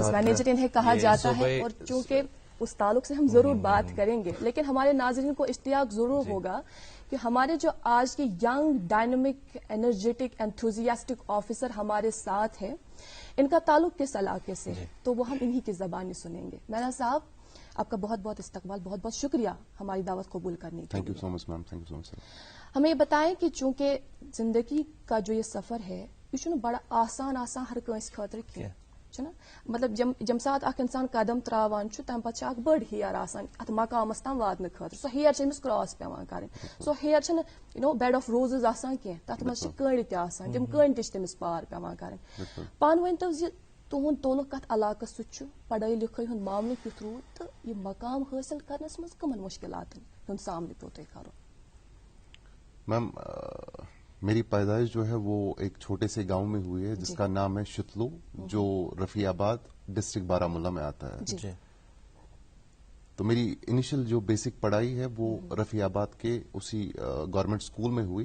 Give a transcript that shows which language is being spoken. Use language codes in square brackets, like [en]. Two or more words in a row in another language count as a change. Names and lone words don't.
[en] crisis manager [ur] انہیں کہا جاتا ہے اور چونکہ اس تعلق سے ہم ضرور بات کریں گے لیکن ہمارے ناظرین کو اشتیاق ضرور ہوگا کہ ہمارے جو آج کے [en] young dynamic energetic enthusiastic officer [ur] ہمارے ساتھ ہیں ان کا تعلق کس علاقے سے ہے تو وہ ہم انہی کی زبانی سنیں گے. میرا صاحب آپ کا بہت بہت استقبال بہت بہت شکریہ ہماری دعوت قبول کرنے کے لیے. [en] Thank you so much ma'am. Thank you so much. [ur] ہمیں یہ بتائیں کہ چونکہ زندگی کا جو یہ سفر ہے یہ بڑا آسان [ks] ہر کنس خاطر کینٛہہ چھُنہ مطلب جم سات اکھ انسان قدم تراوان چھُ تمہِ پتہٕ چھِ اکھ بٔڑ ہیر آسان اتھ مقامس تام واتنہٕ خٲطرٕ سۄ ہیر چھِ أمِس کراس پیوان کرٕنۍ سۄ ہیر چھنہٕ [en] bed of roses [ks] آسان کینٛہہ تتھ منٛز چھِ کٔنڈۍ تہِ آسان تِم کٔنڈۍ تہِ چھِ تٔمِس پار پیوان کرٕنۍ. پانہٕ ؤنۍتو زِ تُہُنٛد تعلق کتھ علاقس سۭتۍ چھُ پڑٲے لِکھٲے ہُنٛد معاملہٕ کیُتھ روٗد تہٕ یہِ مقام حٲصِل کرنس منٛز کٕمن مُشکلاتن ہُنٛد سامنہٕ پیوٚو تۄہہِ کرُن؟ [ur] میم میری پیدائش جو ہے وہ ایک چھوٹے سے گاؤں میں ہوئی ہے جس کا نام ہے شتلو جو رفیع آباد ڈسٹرکٹ بارامولہ میں آتا ہے. تو میری انیشل جو بیسک پڑھائی ہے وہ رفیع آباد کے اسی [en] government school [ur] میں ہوئی.